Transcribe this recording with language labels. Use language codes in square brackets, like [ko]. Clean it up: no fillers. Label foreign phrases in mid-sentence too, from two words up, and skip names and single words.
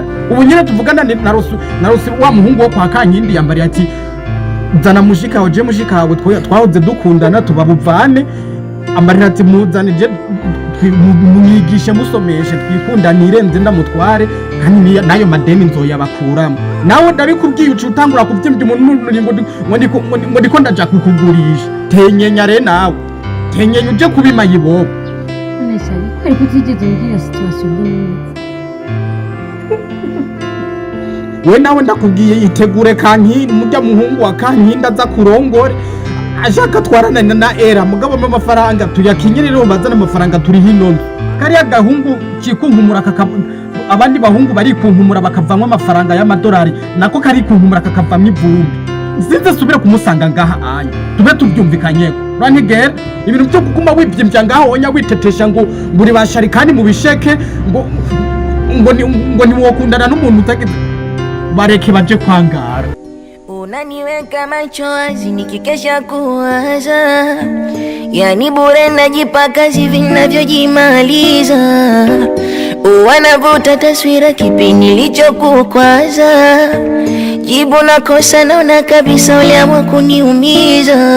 [rn] Ubu nyene tuvugana narusi wa muhungu wo kwa Kankindi yambari ati zana mushika waje mushika wawe twahoze dukundana tubabuvane amarira ati muzane je mwigishe musomeshe twikundanire nze ndamutware kandi nayo madeni nzoyabakuramo. Nawe ndabikubwiye uci utangura kuvyimvya umuntu ngo ndiko ndaja kukugurisha. Tenyenya re nawe tenyenya uje kubima yibobo. Anesha kwari kutigeze ngira situation nini. We nawe ndakubwiye itegure Kankindi mujya muhungu wa Kankindi aza kurongore ashaka twarana na era mugabo amafaranga tuyakinyirira bazana amafaranga turi hino kariya gahungu kikunkumura abandi bahungu bari kunkumura bakavamwa amafaranga y'amadolari nako kari kunkumura kakavamwa ivumbi. Sinze subire kumusanga ngaha anya tube tubyumvikanye ranigera ibintu byo kuguma wivyimbya ngaho onya witetesha ngo buri bashari kandi mu bisheke ngo ni wokundana n'umuntu utagize bareke baje kwangara. [sw] Unaniweka macho wazi nikikesha kuwaza, yani bure najipa kazi vinavyojimaliza. Wanavuta taswira kipi nilichokukwaza, jibu nakosa naona kabisa uliamua kuniumiza.